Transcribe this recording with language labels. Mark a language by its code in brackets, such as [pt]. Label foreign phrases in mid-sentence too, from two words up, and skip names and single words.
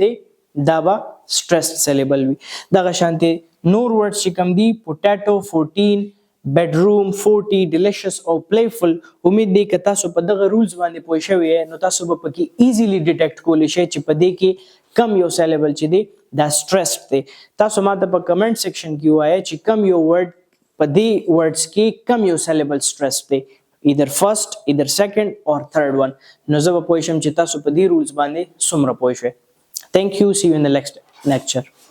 [ps] دی دا به [en] stressed syllable [ps] وي دغه شانتي نور ورډ چې کم دی [en] potato 14 bedroom 40 delicious [ps] او پلیفل امید دی که تاسو په دغه رولز باندې پوه شوي نو تاسو به پکې [en] easily detect [ps] کولی شئ چې په دې کې کم یو سلیبل چې دی دا سټرسډ دی تاسو ماته په [en] comment section [ps] کې وایئ چې کم یو ورډ په دې ورډز کې کم یو سلیبل سټرسډ دی [en] either first either second or third one [ps] نو زه به پوه شم چې تاسو په دې رولز باندې څومره پوه شئ [en] thank you see you in the next lecture